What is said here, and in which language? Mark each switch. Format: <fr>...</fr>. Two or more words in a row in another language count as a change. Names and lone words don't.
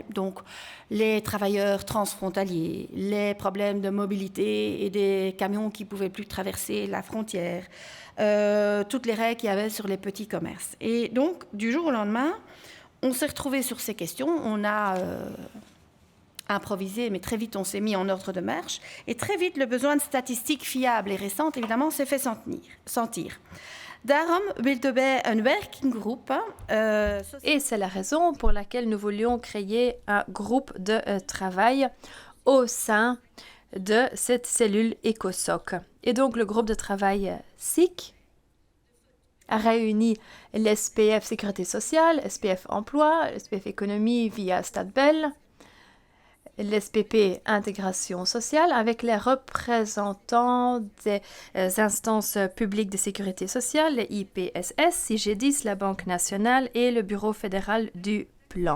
<fr>Donc, les travailleurs transfrontaliers, les problèmes de mobilité et des camions qui ne pouvaient plus traverser la frontière, toutes les règles qu'il y avait sur les petits commerces. Et donc, du jour au lendemain, on s'est retrouvés sur ces questions. On a improvisé, mais très vite on s'est mis en ordre de marche. Et très vite, le besoin de statistiques fiables et récentes, évidemment, s'est fait sentir.</fr> <nl>Daarom wilden wij een</nl> <en>working group.</en> <fr>Et c'est la raison pour laquelle nous voulions créer un groupe de travail au sein de cette cellule EcoSoc. Et donc le groupe de travail SIC a réuni l'SPF Sécurité sociale, SPF Emploi, l'SPF Économie via Stadbel, l'SPP Intégration sociale avec les représentants des instances publiques de sécurité sociale, les IPSS, CIGEDIS, la Banque nationale et le Bureau fédéral du plan.</fr>